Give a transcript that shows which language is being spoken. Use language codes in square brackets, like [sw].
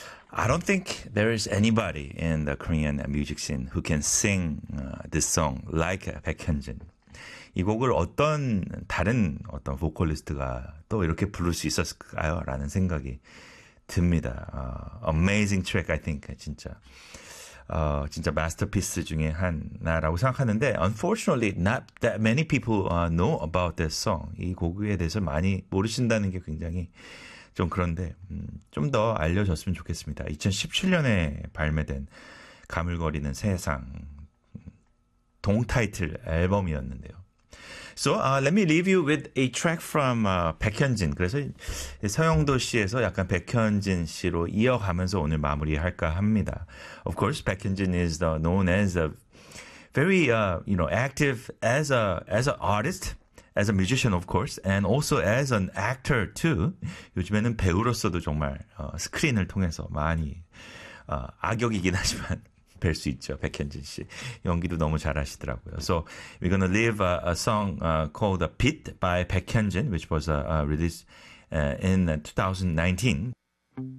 [en] I don't think there is anybody in the Korean music scene who can sing this song like 백현진. [ko] 이 곡을 어떤 다른 어떤 보컬리스트가 또 이렇게 부를 수 있었을까요? 라는 생각이 듭니다. [en] Amazing track, I think. [ko] 진짜. 진짜 마스터피스 중에 하나라고 생각하는데 [en] unfortunately not that many people know about this song. [ko] 이 곡에 대해서 많이 모르신다는 게 굉장히 좀 그런데 좀 더 알려졌으면 좋겠습니다. 2017년에 발매된 가물거리는 세상 동타이틀 앨범이었는데요. [en] So let me leave you with a track from 백현진. [ko] 그래서 서영도 씨에서 약간 백현진 씨로 이어가면서 오늘 마무리할까 합니다. [en] Of course, 백현진 is known as a very you know active as an artist, as a musician, of course, and also as an actor too. [ko] 요즘에는 배우로서도 정말 스크린을 통해서 많이 악역이긴 하지만. 뵐 수 있죠. 백현진 씨. 연기도 너무 잘하시더라고요. [en] So we're going to leave a song called The Pit by 백현진, which was released in 2019.